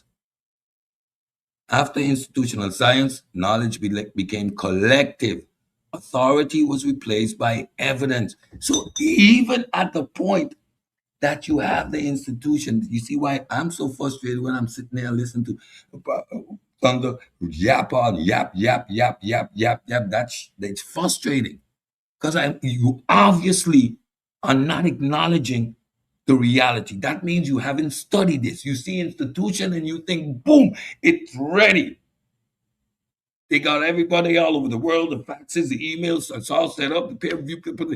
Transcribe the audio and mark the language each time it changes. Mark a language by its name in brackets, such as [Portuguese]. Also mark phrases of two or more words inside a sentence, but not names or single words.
[English] After institutional science, knowledge became collective. Authority was replaced by evidence. So even at the point that you have the institution, you see why I'm so frustrated when I'm sitting there listening to Thunder yap on, yap, yap, yap, yap, yap, yap. That's frustrating because you obviously are not acknowledging the reality. That means you haven't studied this. You see institution and you think, boom, it's ready. They got everybody all over the world, the faxes, the emails, it's all set up, the peer review people.